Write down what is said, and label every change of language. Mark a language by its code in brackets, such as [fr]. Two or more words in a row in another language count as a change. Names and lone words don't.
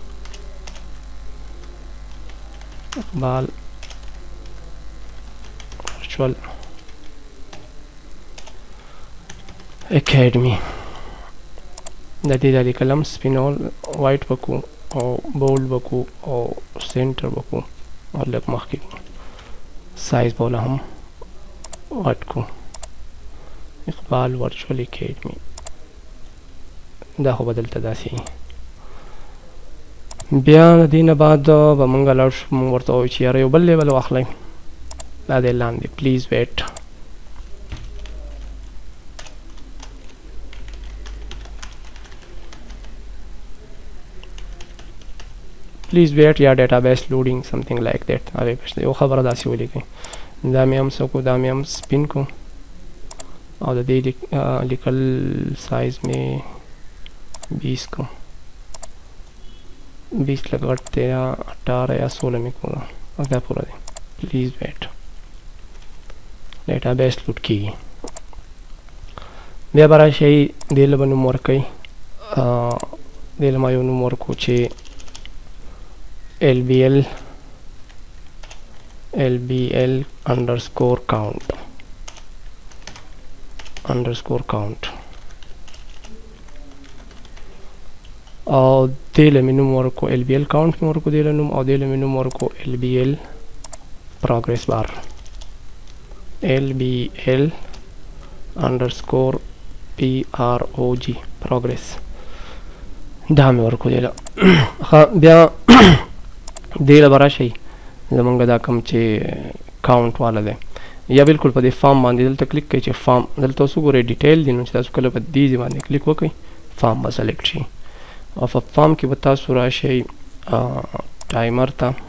[ps] اقبال ورچوال اکیډمي د دې د لیکلم سپینول وایټ وکړو او بولډ وکړو او سینټر وکړو او لږ مخکې سایز به هم غټ کړو اقبال ورچوال اکیډمي دا خو به دلته داسې بیا د دې نه بعد به موږ لاړ شو موږ ورته ووایو چې یاره یو بل لیبل واخلئ دا دی لاندې [en] please wait please wait [ps] یا [en] database loading something like that [ps] هغې پشته یو خبره داسې ولیکئ دا مې هم څه کو دا مې هم سپین کو او د دې لیکل سایز مې 20 کو 20 لږ غټ دی یا 18 یا 16 مې کو دا پوره دی [en] please wait [ps] database لوډ کیږي بیا به راشئ دې له به نوم ورکئ دې له ما یو نوم ورکړو چې [en] LBL underscore count [ps] او دې له مې نوم ورکړو [en] LBL count [ps] مې ورکړو دې له نوم او دې له مې نوم ورکړو [en] LBL progress bar LBL underscore PROG progress [ps] دا مې ورکړو دې له بیا دې له به راشئ زمونږ دا کوم چې کاونټ والا دی یا بالکل په دې فارم باندې دلته کلیک کړئ چې فارم دلته اوس وګورئ ډیټیل دی نو چې تاسو کله په دې ځای باندې کلیک وکړئ فارم به سلیکټ شي او په فارم کې به تاسو راشئ ټایمر ته